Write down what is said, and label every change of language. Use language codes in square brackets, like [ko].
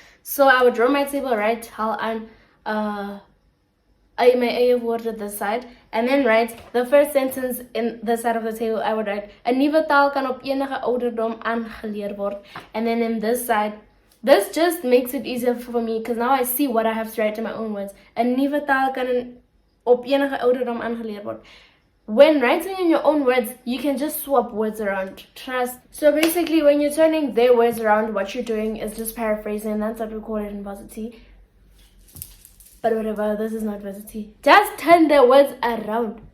[en] So I would draw my table, write hal an I may word at this side, and then write the first sentence in the side of the table. I would write [af] 'n nuwe taal kan op enige ouderdom aangeleer word,' [en] and then in this side, this just makes it easier for me because now I see what I have to write in my own words. [af] 'n nuwe taal kan op enige ouderdom aangeleer word. [en] When writing in your own words, you can just swap words around. Trust. So basically, when you're turning their words around, what you're doing is just paraphrasing. That's what we call it in varsity. But whatever, this is not varsity. Just turn the words around.